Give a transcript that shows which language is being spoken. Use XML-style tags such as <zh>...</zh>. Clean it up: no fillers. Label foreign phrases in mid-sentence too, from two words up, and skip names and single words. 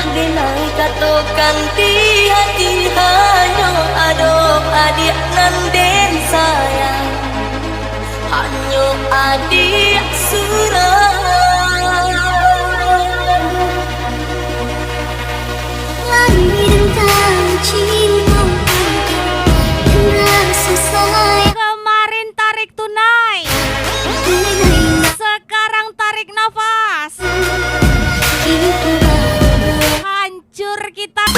<min>denai katokan di hati hanya adok adik nan den sayang hanya adik surang</min> <id>Lahir dan cinta dan rasa sayang. Kemarin tarik tunai, sekarang tarik nafas. Hancur kita.</id>